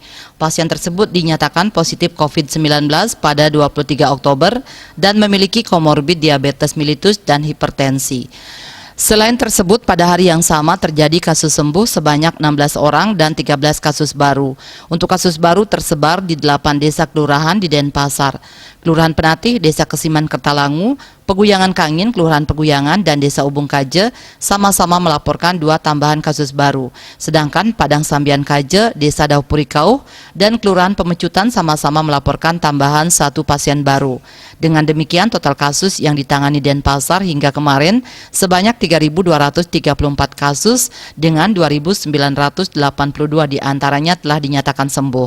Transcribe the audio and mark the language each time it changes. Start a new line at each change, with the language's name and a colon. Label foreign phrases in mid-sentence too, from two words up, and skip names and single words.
Indonesian: Pasien tersebut dinyatakan positif COVID-19 pada 23 Oktober dan memiliki komorbid diabetes mellitus dan hipertensi. Selain tersebut, pada hari yang sama terjadi kasus sembuh sebanyak 16 orang dan 13 kasus baru. Untuk kasus baru tersebar di 8 desa kelurahan di Denpasar. Kelurahan Penatih, Desa Kesiman Kertalangu, Peguyangan Kangin, Kelurahan Peguyangan, dan Desa Ubung Kaje sama-sama melaporkan 2 tambahan kasus baru. Sedangkan Padang Sambian Kaje, Desa Daupurikau, dan Kelurahan Pemecutan sama-sama melaporkan tambahan 1 pasien baru. Dengan demikian, total kasus yang ditangani Denpasar hingga kemarin sebanyak 3.234 kasus dengan 2.982 diantaranya telah dinyatakan sembuh.